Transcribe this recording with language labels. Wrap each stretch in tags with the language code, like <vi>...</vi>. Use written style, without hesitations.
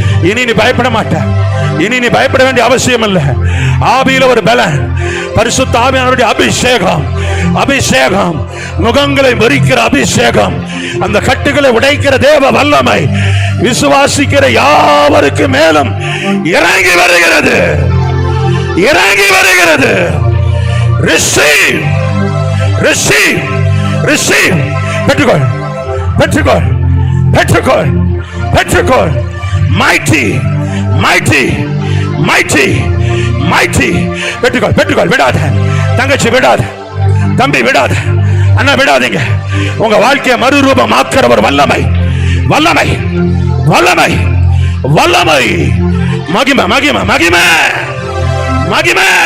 <ta>இனி நீ பயப்பட மாட்ட, இனி நீ பயப்பட வேண்டிய அவசியம் இல்லை. ஆவியில ஒரு பலன், பரிசுத்த ஆவியானவருடைய அபிஷேகம், அபிஷேகம், முகங்களை மறிக்கிற அபிஷேகம், அந்த கட்டுகளை உடைக்கிற தேவ வல்லமை விசுவாசிக்கிற யாவருக்கு மேலும் இறங்கி வருகிறது, இறங்கி வருகிறது.</ta> <en>Receive, receive, receive.</en> <ta>பெற்றுக்கொள், பெற்றுக்கொள், பெற்றுக்கொள், பெற்றுக்கொள்.</ta> <en>Mighty, mighty, mighty, mighty.</en> <ta>பெற்றுக்கொள், பெற்றுக்கொள். விடாத தங்கச்சி, விடாத தம்பி, விடாத அண்ணா, விடாதீங்க. உங்க வாழ்க்கையை மறுரூபமாக்குற ஒரு வல்லமை, வல்லமை, வல்லமை, வல்லமை, மகிமை, மகிமை, மகிமை, மகிமை.</ta>